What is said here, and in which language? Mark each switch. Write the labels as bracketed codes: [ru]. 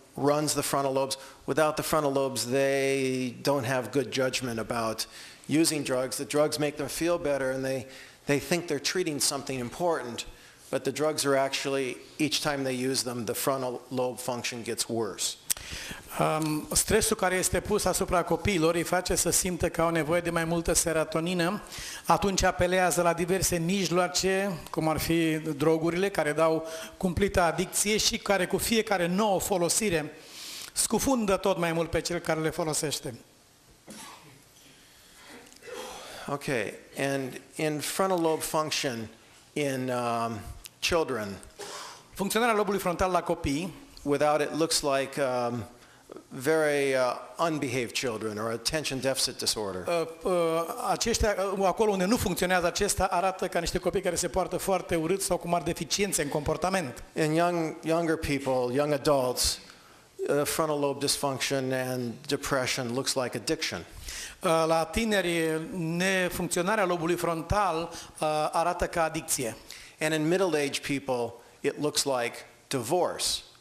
[en] runs the frontal lobes. Without the frontal lobes, they don't have good judgment about using drugs. The drugs make them feel better, and they think they're treating something important, but the drugs are actually, each time they use them, the frontal lobe function gets worse. [ro] Stresul care este pus asupra copiilor îi face să simtă că au nevoie de mai multă serotonină, atunci apelează la diverse mijloace, cum ar fi drogurile, care dau cumplită adicție și care cu fiecare nouă folosire scufundă tot mai mult pe cel care le folosește. [en] Okay, and in frontal lobe function in children, [ro] funcționarea lobului frontal la copii, [en] without it looks like very unbehaved children or attention deficit disorder. [ro] Aceștia, acolo unde nu funcționează acesta, arată ca niște copii care se poartă foarte urât sau cu mari deficiențe în comportament. [en] In younger people, young adults, frontal lobe dysfunction and depression looks like addiction. [ro] La tineri, nefuncționarea lobului frontal arată ca adicție. [en] And in middle-aged people, it looks like divorce.